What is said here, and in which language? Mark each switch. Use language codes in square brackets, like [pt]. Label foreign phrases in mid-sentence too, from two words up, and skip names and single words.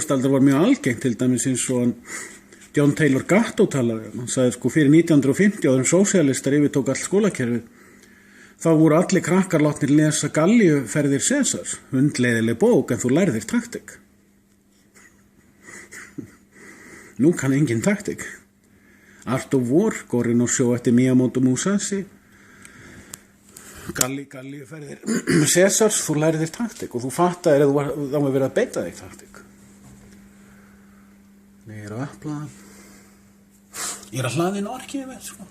[is] aldar var mjög algengt, til dæmis eins og hann John Taylor Gatto talaði. Hann sagði sko fyrir 1950 áður en sósíalistar yfirtók allt skólakerfið, þá voru allir krakkar látnir lesa Galliuferðir Sesars, hundleiðileg bók en þú lærðir taktik. Nú kann engin taktik. Art of War, Gorin og sjó eftir Miyamoto Musashi, Galliuferðir Sesars, þú lærðir taktik og þú fattaðir að þá var verið að beita þig taktik. Ég er að aflaða. Ég er að hlaða inn orkið með, sko.